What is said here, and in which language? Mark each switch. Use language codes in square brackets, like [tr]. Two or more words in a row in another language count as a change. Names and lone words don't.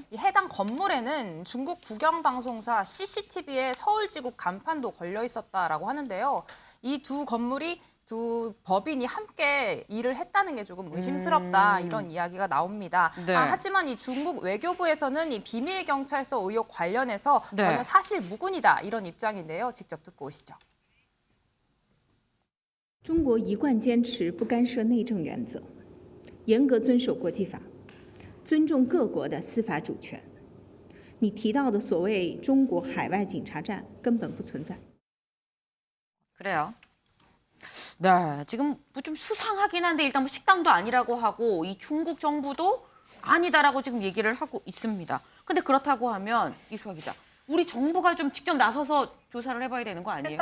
[ko] 이 해당 건물에는 중국 국영방송사 CCTV의 서울지구 간판도 걸려 있었다라고 하는데요. 이 두 건물이 두 법인이 함께 일을 했다는 게 조금 의심스럽다 이런 이야기가 나옵니다. 네. 하지만 이 중국 외교부에서는 이 비밀 경찰서 의혹 관련해서 네. 저는 사실 무근이다 이런 입장인데요. 직접 듣고 오시죠. [zh] 中国一贯坚持不干涉内政原则，严格遵守国际法，尊重各国的司法主权。你提到的所谓中国海外警察站根本不存在。 [ko] 그래요. 네, 지금 뭐 좀 수상하긴 한데 일단 뭐 식당도 아니라고 하고 이 중국 정부도 아니다라고 지금 얘기를 하고 있습니다. 근데 그렇다고 하면 이수아 기자, 우리 정부가 좀 직접 나서서 조사를 해봐야 되는 거 아니에요?